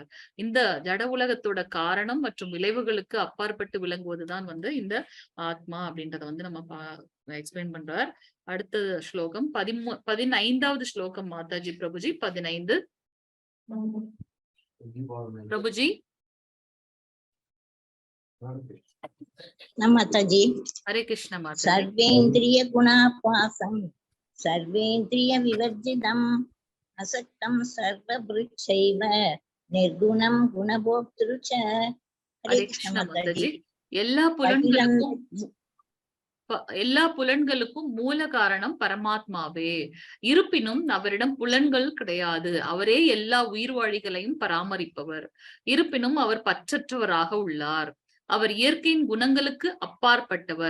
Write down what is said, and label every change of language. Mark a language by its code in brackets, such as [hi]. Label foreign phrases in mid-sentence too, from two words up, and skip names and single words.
[ta] இந்த ஜட உலகத்தோட காரணம் மற்றும் விளைவுகளுக்கு அப்பாற்பட்டு விளங்குவதுதான் வந்து இந்த ஆத்மா அப்படின்றத வந்து நம்ம எக்ஸ்பிளைன் பண்றார். அடுத்த ஸ்லோகம் 15வது ஸ்லோகம் மாதாஜி பிரபுஜி 15. பிரபுஜி [hi] माताजी। हरे कृष्ण माताजी। [sa] सर्वेन्द्रिय गुणापासं सर्वेन्द्रिय विवर्जितम् असक्तं सर्वभृक्षैव निर्गुणं गुणभोक्तृ च। [hi] हरे कृष्ण माताजी। [ta] எல்லா புலன்களுக்கும் மூல காரணம் பரமாத்மாவே. இருப்பினும் அவரிடம் புலன்கள் கிடையாது. அவரே எல்லா உயிர்வாழிகளையும் பராமரிப்பவர். இருப்பினும் அவர் பற்றற்றவராக உள்ளார். அவர் இயற்கையின் குணங்களுக்கு அப்பாற்பட்டவர்.